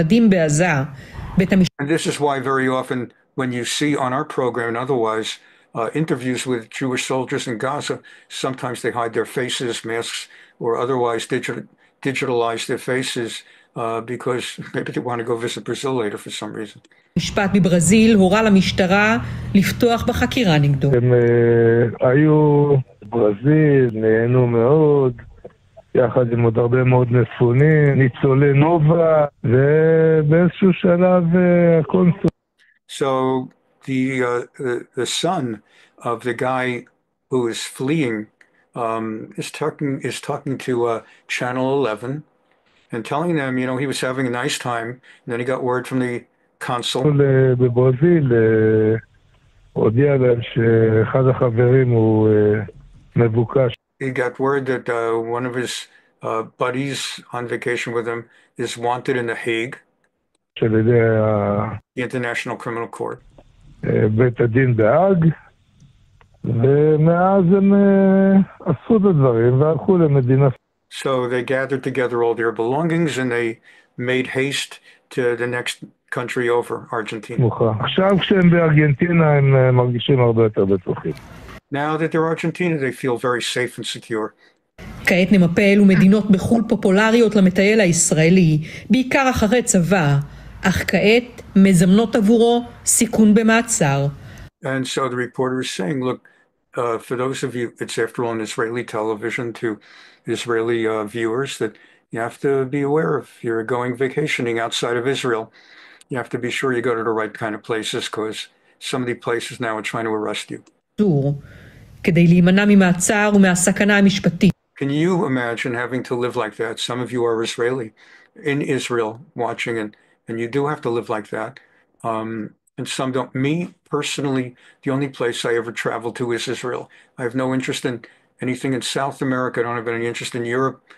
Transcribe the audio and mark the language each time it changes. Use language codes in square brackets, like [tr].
[en] And this is why very often when you see on our program and otherwise interviews with Jewish soldiers in Gaza, sometimes they hide their faces, masks, or otherwise digitalize their faces because maybe they want to go visit Brazil later for some reason. [he] משפט בברזיל הורה למשטרה לפתוח בחקירה נגדו. הם היו בברזיל, נהנו מאוד, יחד עם עוד הרבה מאוד מפונים, ניצולי נובה, ובאיזשהו שלב הקונסול. [en] So the son of the guy who is fleeing is talking to Channel 11 and telling them, you know, he was having a nice time, and then he got word from the consul. [he] בברזיל הודיע להם שאחד החברים הוא מבוקש. [en] He got word that one of his buddies on vacation with him is wanted in The Hague, [he] של ידי [en] the International Criminal Court. [he] בית הדין בהאג, ומאז הם עשו את הדברים והלכו למדינה. [en] So they gathered together all their belongings and they made haste to the next country over, Argentina. [he] עכשיו כשהם בארגנטינה הם מרגישים הרבה יותר בטוחים. [en] Now that they're Argentina, they feel very safe and secure. [he] כעת נמפה אילו מדינות בחו"ל פופולריות למטייל הישראלי, בעיקר אחרי צבא, אך כעת מזמנות עבורו סיכון במעצר. [en] And so the reporter is saying, look, for those of you, it's after all on Israeli television to Israeli viewers, that you have to be aware if you're going vacationing outside of Israel, you have to be sure you go to the right kind of places because some of the places now are trying to arrest you. [he] כדי להימנע ממעצר ומהסכנה המשפטית. [en] Can you imagine having to live like that? Some of you are Israeli in Israel watching, and you do have to live like that. And some don't. Me, personally, the only place I ever traveled to is Israel. I have no interest in anything in South America. I don't have any interest in Europe.